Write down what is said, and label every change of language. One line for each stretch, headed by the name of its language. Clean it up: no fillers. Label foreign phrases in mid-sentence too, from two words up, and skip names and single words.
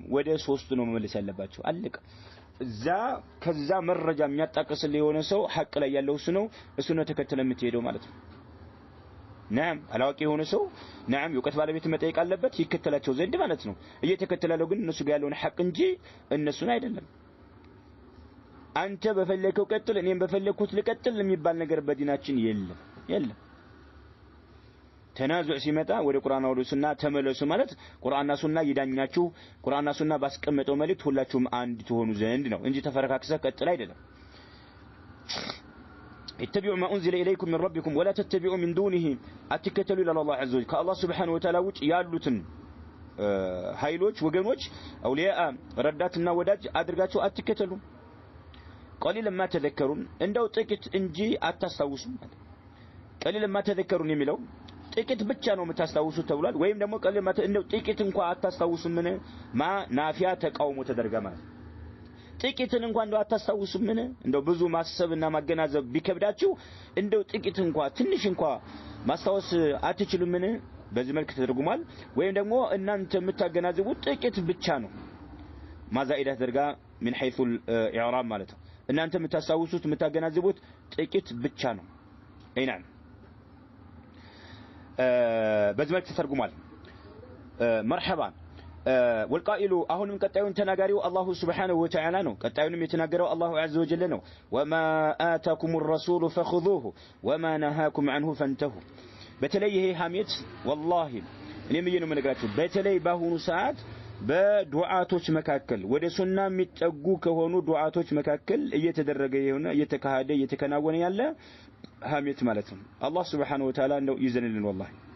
Amharic: ወደ ሶስቱ ነው መመለስ ያለባቸው አለቀ ከዛ መረጃ የሚያጣቅስልህ የሆነ ሰው ሐቅ ላይ ያለው እሱ ነው ተከተለ የምትሄደው ማለት ነው ናም አላዋቂ የሆነ ሰው ናም የውቀት ባለቤት መጠየቅ አለበት ይከተላቸው ዘንድ ማለት ነው እየተከተላለው ግን እነሱ ጋር ያለውን ሐቅ እንጂ እነሱን አይደለም አንተ በፈለከው ቀጥል እኔም በፈለኩት ልቀጥል የሚባል ነገር በዲናችን የለም ተናዙዕ ሲመጣ ወደ ቁርአንና ወደ ሱና ተመለሱ ማለት ቁርአንና ሱና ይዳኛችሁ ቁርአንና ሱና ባስቀመጠው መልእክት ሁላችሁም አንድ ትሆኑ ዘንድ ነው እንጂ ተፈረካክሰህ ቀጥል አይደለም
Arabic: اتبعوا ما انزل اليكم من ربكم ولا تتبعوا من دونه اتكتلوا الى الله عز وجل كالله سبحانه وتعالى
Amharic: ውጭ ያሉትን ኃይሎች ወገኖች አውሊያ ረዳትና ወዳጅ አድርጋችሁ አትከተሉ
Arabic: قليلا ما تذكرون
Amharic: እንደው ጥቂት እንጂ አታስታውሱም
Arabic: قليلا ما تذكرون
Amharic: የሚለው ጥቂት ብቻ ነው የምታስታውሱት ተብሏል ወይም ደግሞ قليلا እንደው ጥቂት እንኳን አታስታውሱም ምን ናፊያ ተቃውሞ ተደረገ ማለት ጥቂትን እንኳን እንደው አታስታውሱም ምን እንደው ብዙ ማሰብና ማገናዘብ ቢከብዳችሁ እንደው ጥቂት እንኳን ትንሽ እንኳን ማስታወስ አትችሉም ምን በዚህ መልኩ ተደርጉማል ወይም ደግሞ እናንተ የምታገናዝቡት ጥቂት ብቻ ነው ማዛኢዳ ተደርጋ
Arabic: من حيث الاعراب
Amharic: ማለት ነው እናንተ የምታስታውሱት የምታገናዝቡት ጥቂት ብቻ ነው አይናም በዚህ መልኩ ተደርጉማል
Arabic: مرحبا والقائل
Amharic: አሁንም ቀጣዩን ተናጋሪው አላሁ
Arabic: سبحانه وتعالى
Amharic: ነው ቀጣዩንም የተናገረው አላሁ
Arabic: عز وجل
Amharic: ነው
Arabic: وما آتاكم الرسول فخذوه وما نهاكم عنه فانتهوا
Amharic: በተለይ ይሄ ሐሜት والله እኔም ነው የምነግራችሁ በተለይ ባሁኑ ሰዓት በዱዓቶች መካከል ወደ ሱና የሚጠጉ ከሆኑ ዱዓቶች መካከል እየተደረገ የሆነ እየተከናወነ ያለ ሐሜት ማለት ነው አላህ
Arabic: سبحانه وتعالى
Amharic: ነው ይዘንልን والله